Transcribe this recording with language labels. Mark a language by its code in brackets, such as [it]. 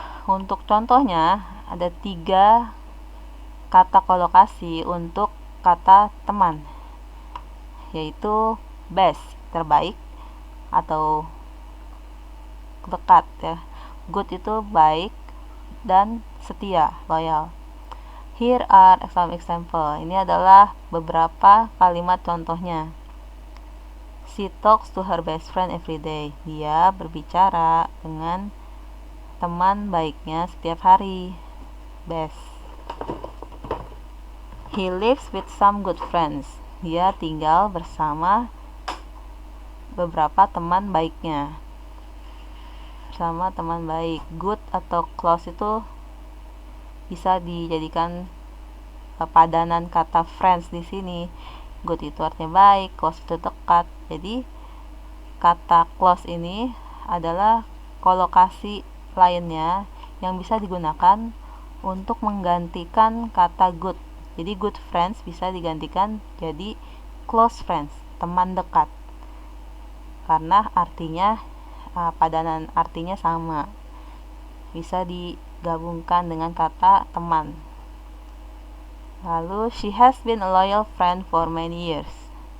[id] Untuk contohnya, ada 3 kata kolokasi untuk kata teman, yaitu best, terbaik, atau dekat ya. Good itu baik dan setia, loyal. [en] Here are some example. [id] Ini adalah beberapa kalimat contohnya. [en] She talks to her best friend every day. [id] Dia berbicara dengan teman baiknya setiap hari. [en] Best. He lives with some good friends. [id] Dia tinggal bersama beberapa teman baiknya. Bersama teman baik. Good atau close itu bisa dijadikan padanan kata friends di sini. Good itu artinya baik, close itu dekat. Jadi kata close ini adalah kolokasi lainnya yang bisa digunakan untuk menggantikan kata good. Jadi good friends bisa digantikan jadi close friends, teman dekat. Karena artinya padanan artinya sama. Bisa digabungkan dengan kata teman. [en] Lalu she has been a loyal friend for many years.